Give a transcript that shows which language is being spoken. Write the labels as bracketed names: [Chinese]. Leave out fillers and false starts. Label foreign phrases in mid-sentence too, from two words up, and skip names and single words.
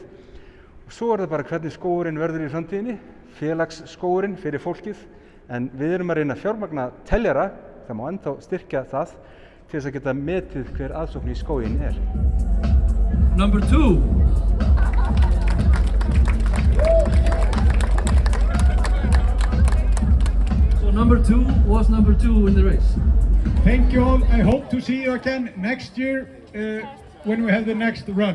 [Icelandic] Og svo er það bara hvernig skógurinn verður í framtíðinni, félagsskógurinn fyrir fólkið. En við erum að reyna að fjármagna teljara, það má ennþá styrkja það, til þess að geta metið hver aðsókn í skóginn er. [English] Number 2. So number 2 was number 2 in the race. Thank you all. I hope to see you again next year when we have the next run.